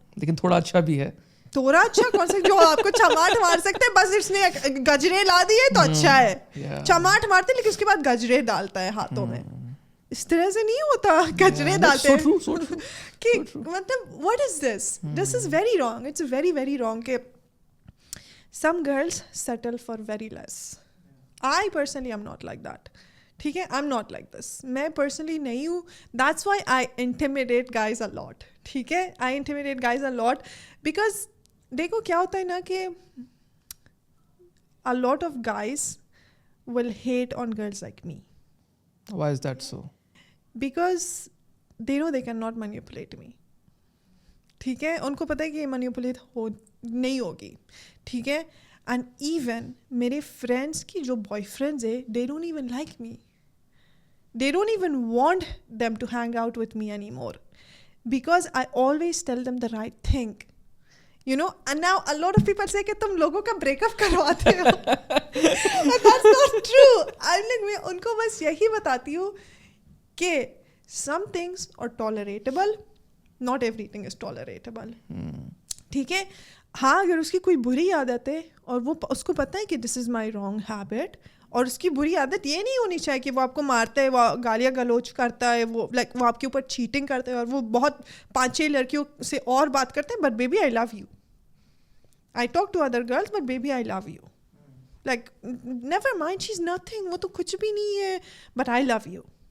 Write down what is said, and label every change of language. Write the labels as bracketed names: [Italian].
[Urdu] لیکن تھوڑا اچھا بھی ہے. تھوڑا اچھا کون سا جو آپ کو چماٹ مار سکتے ہیں, بس اس نے گجرے لا دیے تو اچھا ہے. چماٹ مارتے لیکن اس کے بعد گجرے ڈالتا ہے ہاتھوں میں. اس طرح سے نہیں ہوتا, کچرے ڈالتے ہیں کہ مطلب [English] what is this? This is very wrong. It's very very wrong کہ some girls settle for very less. I personally am not like that. [Urdu] ٹھیک ہے, [English] I'm not like this. [Urdu] میں personally نہیں ہوں. [English] That's why I intimidate guys a lot. [Urdu] ٹھیک ہے, [English] I intimidate guys a lot because [Urdu] دیکھو کیا ہوتا ہے نا کہ [English] a lot of guys will hate on girls like me. Why is that so? Because they know they cannot manipulate me. [Urdu] ٹھیک ہے, ان کو پتہ ہے کہ یہ manipulate نہیں ہوگی. ٹھیک ہے, اینڈ ایون میرے فرینڈس کی جو بوائے فرینڈز ہے [English] they don't even like me. They don't even want them to hang out with me anymore because I always tell them the right thing. You know, and now a lot of people say [Urdu] کہ تم لوگوں کا break up کرواتے ہو. [English] That's not true. I'm like, [Urdu] میں ان کو بس یہی بتاتی ہوں کہ [English] some things are tolerable, not everything is tolerable. [Urdu] ٹھیک ہے, ہاں اگر اس کی کوئی بری عادت ہے اور وہ اس کو پتہ ہے کہ [English] this is my wrong habit, [Urdu] اور اس کی بری عادت یہ نہیں ہونی چاہیے کہ وہ آپ کو مارتا ہے, وہ گالیاں گلوچ کرتا ہے, وہ لائک وہ آپ کے اوپر چیٹنگ کرتا ہے اور وہ بہت 5-6 لڑکیوں سے اور بات کرتے ہیں, [English] but baby I love you, [Urdu] I talk to other girls but baby I love you, like never mind she is nothing, وہ تو کچھ بھی نہیں ہے, بٹ آئی لو یو.